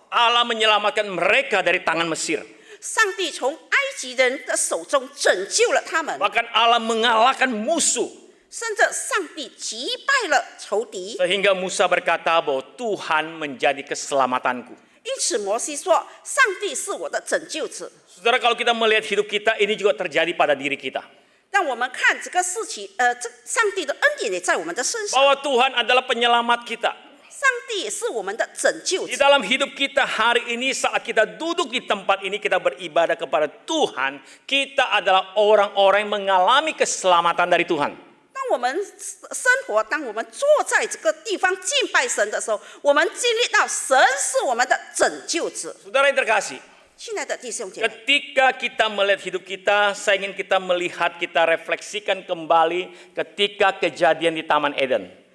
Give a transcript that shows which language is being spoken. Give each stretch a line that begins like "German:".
Indonesian: Allah menyelamatkan mereka dari tangan Mesir.
Chinese: 上帝从埃及人的手中拯救了他们，
Indonesian: Bahkan Allah mengalahkan musuh.
Chinese: 甚至上帝击败了仇敌。
Indonesian: Sehingga Musa berkata bahwa Tuhan menjadi keselamatanku.
Chinese: 因此，摩西说：“上帝是我的拯救者。
Indonesian: Saudara, kalau kita melihat hidup kita, ini juga terjadi pada diri kita. ”
Chinese: 让我们看这个事情，这上帝的恩典也在我们的身上，
Indonesian: Bahwa Tuhan adalah penyelamat kita.
Chinese: 上帝也是我们的拯救
Indonesian: Di
Chinese: 者。
Indonesian: dalam hidup kita hari ini, saat kita duduk di tempat ini, kita beribadah kepada Tuhan, kita adalah orang-orang yang mengalami keselamatan dari Tuhan.
Chinese: 当我们生活，当我们坐在这个地方敬拜神的时候，我们经历到神是我们的拯救者。
Indonesian: Saudara yang terkasih,
Chinese: 亲爱的弟兄姐妹，
Indonesian: ketika kita melihat hidup kita, saya ingin kita melihat, kita refleksikan kembali ketika kejadian di Taman Eden.